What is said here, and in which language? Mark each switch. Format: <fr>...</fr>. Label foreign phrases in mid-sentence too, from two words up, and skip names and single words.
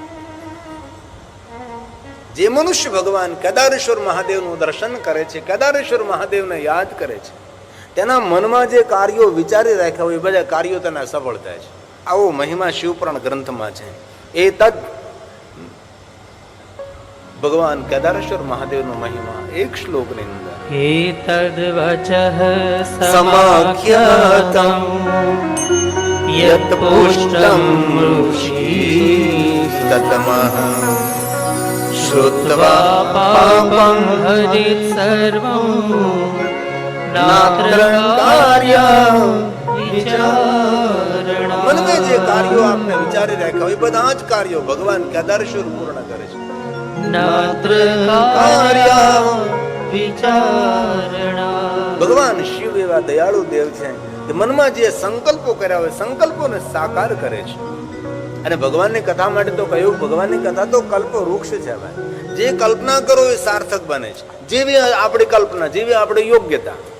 <gu>જે મનુષ્ય ભગવાન કેદારેશ્વર મહાદેવનું દર્શન કરે છે, કેદારેશ્વર મહાદેવને યાદ કરે છે, તેના મનમાં જે કાર્યો વિચારી રાખ્યા હોય એ બધા કાર્યો તેના સફળ થાય છે. આવો મહિમા શિવપુરાણ ગ્રંથમાં છે. એ તદ ભગવાન કેદારેશ્વર મહાદેવનો મહિમા એક શ્લોકની અંદર</gu> <sa>एतद् वचः समाख्यातं यत् पुष्टं ऋषि તતમઃ श्रुत्वा पापं हरित् सर्वं नात्र कार्य विचारणा.</sa> <gu>મનમે જે કાર્યો આપને વિચારી રાખ્યા હોય એ બધા જ કાર્યો ભગવાન કેદારેશ્વર પૂર્ણ કરે છે.</gu> <sa>नात्र कार्य વિચારણા.</sa> <gu>ભગવાન શિવ એવા દયાળુ દેવ છે કે મનમાં જે સંકલ્પો કર્યા હોય સંકલ્પોને સાકાર કરે છે. અને ભગવાનની કથા માટે તો કહ્યું, ભગવાનની કથા તો કલ્પ વૃક્ષ છે ભાઈ. જે કલ્પના કરો એ સાર્થક બને છે. જેવી આપણી કલ્પના, જેવી આપણી યોગ્યતા.</gu>